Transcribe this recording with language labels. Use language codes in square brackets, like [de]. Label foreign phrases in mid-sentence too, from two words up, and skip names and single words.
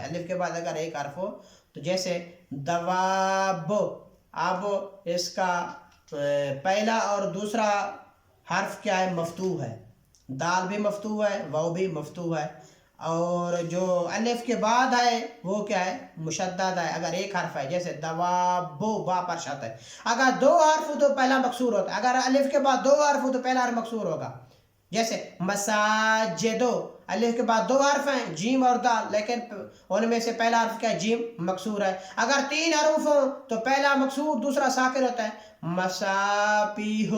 [ur] الف کے بعد اگر ایک حرف ہو تو جیسے دواب، اب اس کا پہلا اور دوسرا حرف کیا ہے؟ مفتوح ہے، دال بھی مفتوح ہے، واو بھی مفتوح ہے، اور جو الف کے بعد ہے وہ کیا ہے؟ مشدد ہے اگر ایک حرف ہے، جیسے دوابو با پر شد ہے۔ اگر دو حرف ہو تو پہلا مکسور ہوتا ہے، اگر الف کے بعد دو حرف ہو تو پہلا حرف مکسور ہوگا، جیسے مساجدو، الف کے بعد دو حرف ہیں جیم اور دال، لیکن ان میں سے پہلا حرف کیا ہے؟ جیم مکسور ہے۔ اگر تین حروف ہوں تو پہلا مکسور دوسرا ساکن ہوتا ہے، مساپیہو۔